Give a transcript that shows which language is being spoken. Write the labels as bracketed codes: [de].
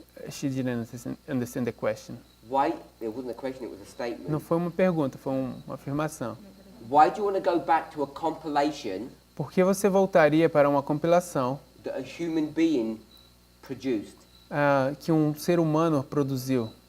[en] She didn't understand the question. Why? It wasn't a question, it was a statement. [pt] Não foi uma pergunta, foi uma afirmação. [en] Why do you want to go back to a compilation [pt] Por que você voltaria para uma compilação [en] that a human being produced? [pt] que um ser humano produziu?